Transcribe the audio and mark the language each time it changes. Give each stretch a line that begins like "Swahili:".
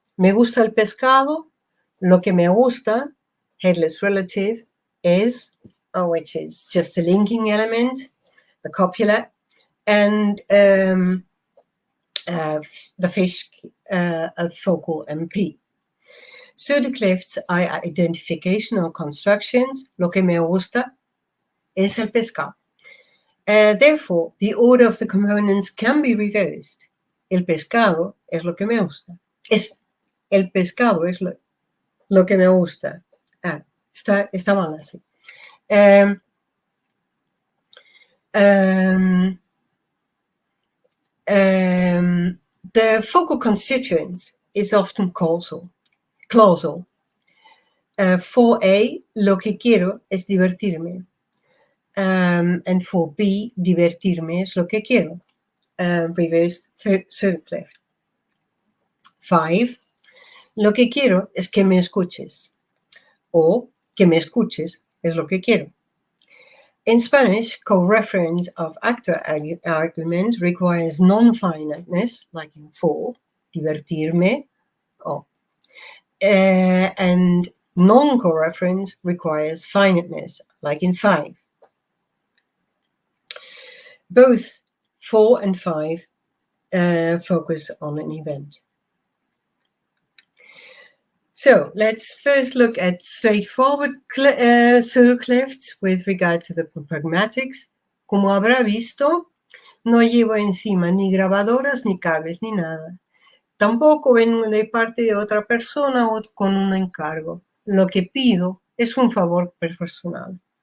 Spanish: Me gusta el pescado, lo que me gusta,
English: headless relative, is, which is just a linking element, the copula, and the fish of focal MP. Pseudoclefts are identificational constructions,
Spanish: lo que me gusta, es el pescado.
English: Therefore, the order of the components can be reversed.
Spanish: El pescado es lo que me gusta. El pescado es lo que me gusta. Está mal así.
English: The focal constituent is often causal. For A,
Spanish: lo que quiero es divertirme.
English: And for B,
Spanish: divertirme es lo que quiero.
English: Reverse Pseudocleft. 5.
Spanish: Lo que quiero es que me escuches. O que me escuches es lo que quiero.
English: In Spanish, co-reference of actor argument requires non-finiteness, like in for, divertirme, and non-co-reference requires finiteness, like in 5. Both 4 and 5 focus on an event. So let's first look at straightforward pseudoclefts with regard to the pragmatics.
Spanish: Como habrá visto, no llevo encima ni grabadoras, ni cables, ni nada. Tampoco vengo de parte de otra persona o con un encargo. Lo que pido es un favor personal.